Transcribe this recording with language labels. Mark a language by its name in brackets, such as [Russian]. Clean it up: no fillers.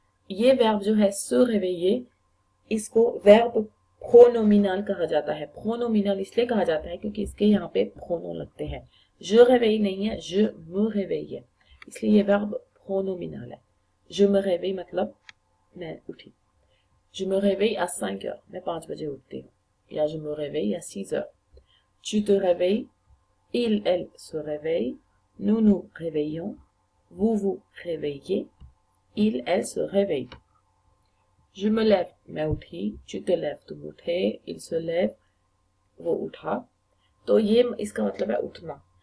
[Hindi] ये वर्ब जो है [French] se réveiller, [Hindi] इसको वर्ब प्रोनोमिनल कहा जाता है। प्रोनोमिनल इसलिए कहा जाता है क्योंकि इसके यहाँ पे प्रोनो लगते हैं। [French] je réveille [Hindi] नहीं है, [French] je me réveille [Hindi] है, इसलिए ये वर्ब प्रोनोमिनल है। [French] je me réveille [Hindi] मतलब मैं उठी। [French] je me réveille à 5 heures, [Hindi] मैं 5 बजे उठती हूँ। [French] या je me réveille à 6 heures। tu te réveilles, il, elle se réveille, nous nous réveillons, vous vous réveillez, il, elle se réveille। je me lève, [Hindi] मैं उठी, [French] tu te lèves, [Hindi] तुम उठे, [French] il se lève, [Hindi] वो उठा। तो ये इसका मतलब है उठना।